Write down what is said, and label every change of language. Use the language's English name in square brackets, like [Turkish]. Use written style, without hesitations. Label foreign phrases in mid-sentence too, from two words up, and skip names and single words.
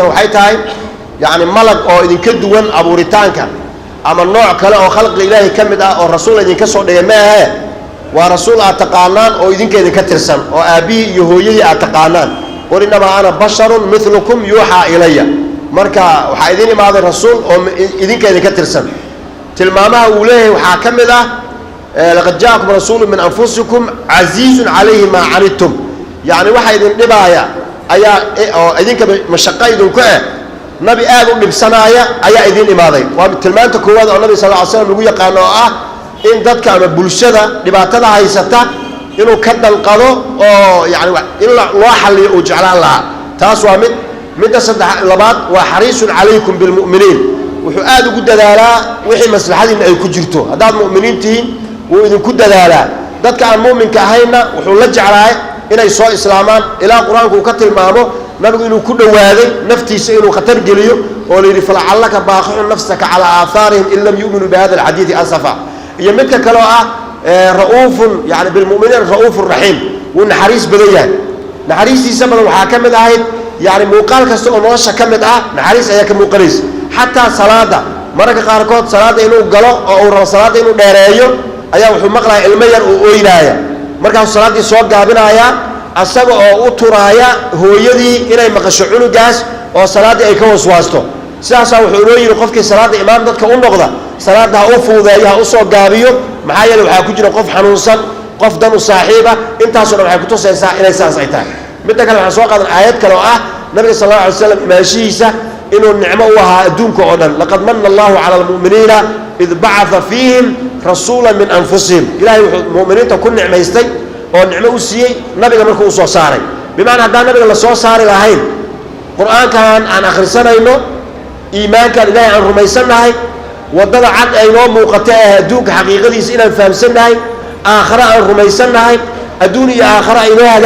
[Somali] waxay tahay yaani malag oo idin ka duwan abuuritaanka ama nooc kale oo khalqiga ilaahay kamid ah oo rasuul idin ka soo dhigay ma aha waa rasuul aad taqaanaan oo idinka idin ka tirsan oo aabi iyo hooyadii aad taqaanaan [Arabic] قل إنما أنا بشر مثلكم يوحى [Somali] ilayya marka waxa idin imaaday rasuul oo idinka idin ka tirsan tilmaamaha uu leeyahay waxa kamid ah [Arabic] لقد جاءكم رسول من أنفسكم عزيز عليه ما عنتم [Somali] yani waxa idin dhibaaya ayaa oo idinka mashaqaydun ku ah nabi aad u dhibsanaya ayaa idin imaaday waa tilmaanta koowaad oo nabi [Arabic] صلى الله عليه وسلم [Somali] lagu yaqaan oo ah in dadka ama bulshada dhibaatada haysata inuu ka dalqado oo yani in loo xalliyo oo jeclaan laha taas waa mid saddex labaad waa [Arabic] حريص عليكم بالمؤمنين [Somali] wuxuu aad ugu dadaalaa wixii maslaxadiina ay ku jirto hadaad mu'miniintiin wuu idin ku dadaalaa dadka aan mu'minka ahayna wuxuu la jeclahay inay soo islaamaan ilaa quraanku uu ka tilmaamo nabigu inuu ku dhawaaday naftiisa inuu khatar geliyo oo leeyahay [Arabic] فلعلك باخع نفسك على آثارهم إن لم يؤمنوا بهذا الحديث أسفا [Somali] iyo midka kale ah raufun yani [Arabic] بالمؤمنين رءوف رحيم [Somali] wana xariis badan yahay naxariistiisa badan waxa kamid ahayd yani muuqaal kasta oo nolosha kamid ah naxariis ayaa ka muuqanaysa hatta salaada marka qaar kood salaada inuu galo oo uu rabo salaada inuu dheereeyo ayaa wuxuu maqlaa ilmo yar oo ooynaaya marka salaadii soo gaabinaya asaga oo u turaaya hooyadii inay maqasho cunugaas oo salaadii ay ka waswaasto sidaas wuxuu loo yiri qofkii salaada imaam dadka u noqda salaada u fuudeeyo u soo gaabiyo maxaa yeelay waxa ku jira qof xanuunsan qof dan u saaxiiba intaas oo waxay ku tusaysaa inay saas ay tahay mid kale waxa soo qaadan aayad kale oo ah nabiga [Arabic] صلى الله عليه وسلم [Somali] imaashiisa inuu nicmo u ahaa adduunka oo dhan [Arabic] لقد من الله على المؤمنين إذ بعث فيهم رسولا من أنفسهم [Somali] ilaahay wuxuu mu'miniinta ku nicmaystay oo nicmo u siiyay nabiga markuu u soo saaray bimaana haddii nabiga la soo saari lahayn quraankan aan akhrisanayno iimaanka ilaahay aan rumaysanahay wadada cad ay noo muuqatay adduunka xaqiiqadiisa inaan fahamsanahay aakhira aan rumaysanahay adduun iyo aakhira ay noo